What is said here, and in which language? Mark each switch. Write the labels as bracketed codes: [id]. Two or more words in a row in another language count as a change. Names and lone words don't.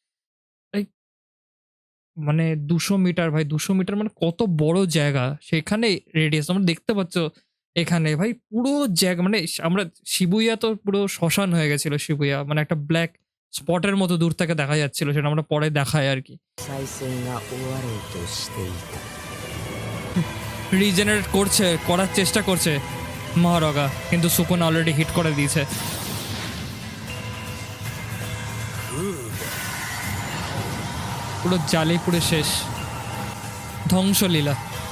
[bn] মানে 200 মিটার ভাই, 200 মিটার মানে কত বড় জায়গা, সেখানে রেডিয়াস তোমরা দেখতে পাচ্ছ। এখানে ভাই পুরো জায়গা, মানে আমরা শিবুইয়া তো পুরো শ্মশান হয়ে গেছিল শিবুইয়া, মানে একটা [en] black spot [bn] মতো দূর থেকে দেখা যাচ্ছিল, সেটা আমরা পরে দেখাই আর কি। [ja] 再戦が終わろうとしていた [bn] রিজেনারেট করার চেষ্টা করছে মাহরাগা, কিন্তু সুকুন অলরেডি হিট করে দিয়েছে। পুরো জালি পুরো শেষ, ধ্বংসলীলা।